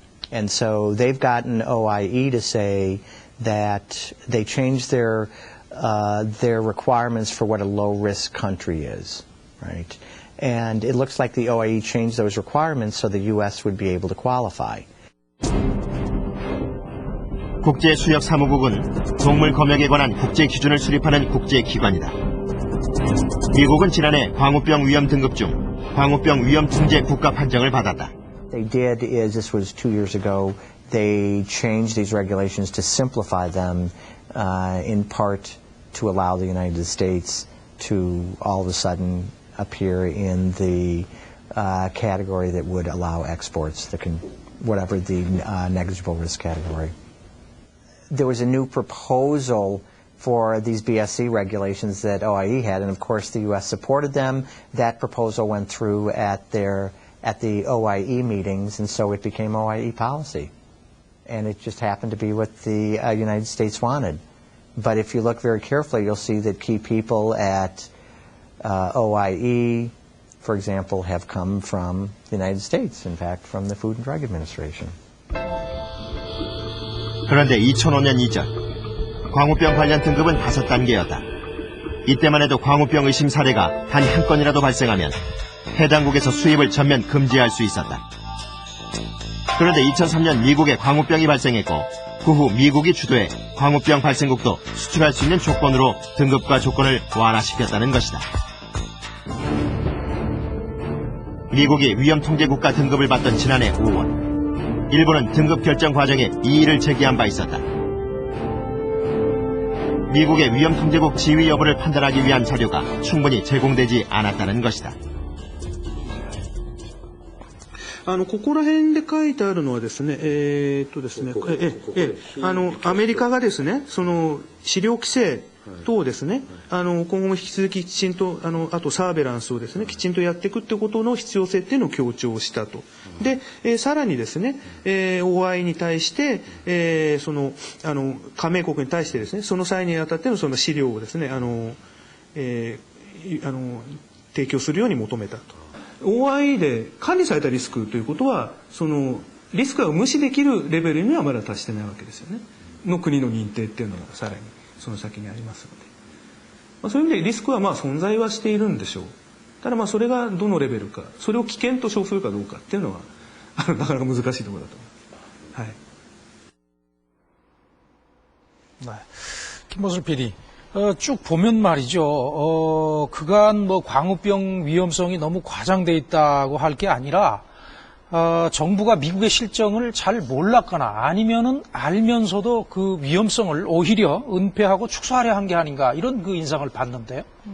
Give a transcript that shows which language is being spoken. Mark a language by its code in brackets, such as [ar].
[en] And so they've gotten OIE to say that they changed their requirements for what a low-risk country is, right? And it looks like the OIE changed those requirements so the U.S. would be able to qualify. [ko] 국제수역사무국은 동물 검역에 관한 국제 기준을 수립하는 국제기관이다. 미국은 지난해 광우병 위험 등급 중 광우병 위험 통제 국가 판정을 받았다. [en] They did is, this was 2 years ago, they changed these regulations to simplify them, in part to allow the United States to all of a sudden appear in the category that would allow exports, whatever the negligible risk category. There was a new proposal for these BSC regulations that OIE had, and of course the U.S. supported them. That proposal went through at the OIE meetings, and so it became OIE policy. And it just happened to be what the United States wanted. But if you look very carefully, you'll see that key people at OIE, for example, have come from the United States, in fact, from the Food and Drug Administration. [ko] 그런데 2005년 이전 광우병 관련 등급은 5단계였다. 이때만 해도 광우병 의심 사례가 단 한 건이라도 발생하면 해당국에서 수입을 전면 금지할 수 있었다. 그런데 2003년 미국에 광우병이 발생했고 그 후 미국이 주도해 광우병 발생국도 수출할 수 있는 조건으로 등급과 조건을 완화시켰다는 것이다. 미국이 위험통제국가 등급을 받던 지난해 5월 일본은 등급 결정 과정에 이의를 제기한 바 있었다. 미국의 위험통제국 지위 여부를 판단하기 위한 자료가 충분히 제공되지 않았다는 것이다. [ja] ここら辺で書いてあるのはですね、ですね、アメリカがですね、その飼料規制等ですね、今後も引き続ききちんと、あとサーベランスをですね、きちんとやっていくってことの必要性っていうのを強調したと。で、さらにですね、OI に対して、加盟国に対してですね、その際にあたってのその飼料をですね、提供するように求めたと。 OI で管理されたリスクということは、そのリスクが無視できるレベルにはまだ達してないわけですよね。の国の認定っていうのがさらにその先にありますので、そういう意味でリスクはまあ存在はしているんでしょう。ただまあそれがどのレベルか、それを危険と称するかどうかっていうのはなかなか難しいところだと思います。 [ko] 네. 김모술 PD, 쭉 보면 말이죠. 그간 뭐 광우병 위험성이 너무 과장돼 있다고 할 게 아니라, 정부가 미국의 실정을 잘 몰랐거나 아니면은 알면서도 그 위험성을 오히려 은폐하고 축소하려 한 게 아닌가, 이런 그 인상을 받는데요.